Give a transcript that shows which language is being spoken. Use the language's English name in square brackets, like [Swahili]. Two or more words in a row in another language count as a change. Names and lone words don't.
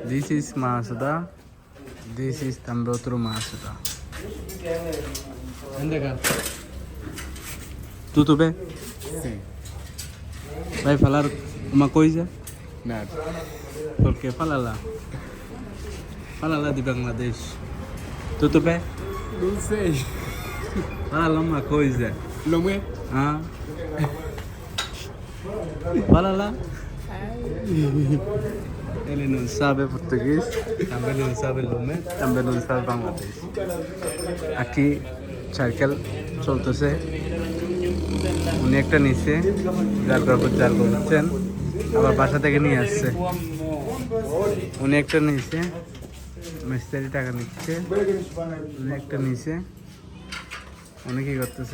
[English] This is Masuda. This is [Portuguese] também outro [English] Masuda. [Portuguese] Anda cá. Tudo bem? Sim. Vai falar uma coisa? Nada. Por quê? Fala lá. Fala lá de Bangladesh. Tudo bem? Não sei. Fala lá uma coisa. Não é? Ah? Fala lá. Ele não sabe português, também não sabe Lume, também não sabe Bangladesh. [Bangla] Aqui সাইকেল চলতেছে, উনি একটা নিচ্ছে, জাল করছেন, আবার বাসা থেকে নিয়ে আসছে। উনি একটা নিচ্ছে, মিস্ত্রি টাকা নিচ্ছে, উনি একটা নিচ্ছে, উনি কি করতেছে?